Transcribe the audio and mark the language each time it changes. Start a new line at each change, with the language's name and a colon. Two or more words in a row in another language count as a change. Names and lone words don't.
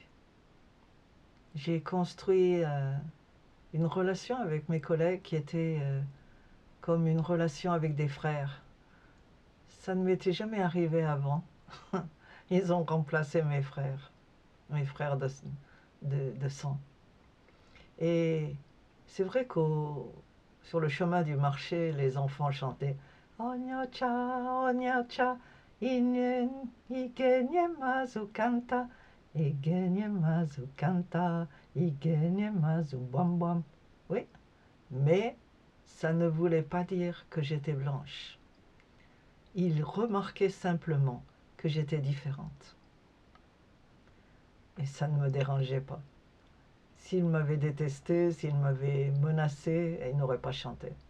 French: J'ai construit une relation avec mes collègues qui était comme une relation avec des frères. Ça ne m'était jamais arrivé avant. Ils ont remplacé mes frères de sang. Et c'est vrai sur le chemin du marché, les enfants chantaient
Igbo: Onyocha, Igenye Mazu Kanta, Igenye Mazu Kanta, Igenye Mazu Bam Bam.
French: Oui, mais ça ne voulait pas dire que j'étais blanche. Ils remarquaient simplement que j'étais différente. Et ça ne me dérangeait pas. S'ils m'avaient détesté, s'ils m'avaient menacé, ils n'auraient pas chanté.